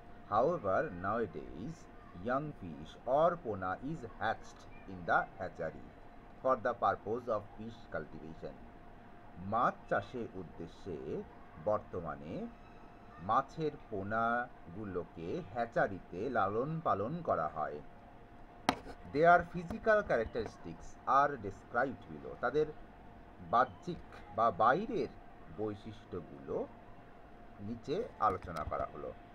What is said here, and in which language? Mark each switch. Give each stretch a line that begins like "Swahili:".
English: However, nowadays, young fish or pona is hatched in the hatchery for the purpose of fish cultivation.
Bangla: মাছ চাষের উদ্দেশ্যে বর্তমানে মাছের পোনাগুলোকে হ্যাচারিতে লালন পালন করা হয়।
English: Their physical characteristics are described below.
Bangla: তাদের বাহ্যিক বা বাইরের বৈশিষ্ট্যগুলো নিচে আলোচনা করা হলো।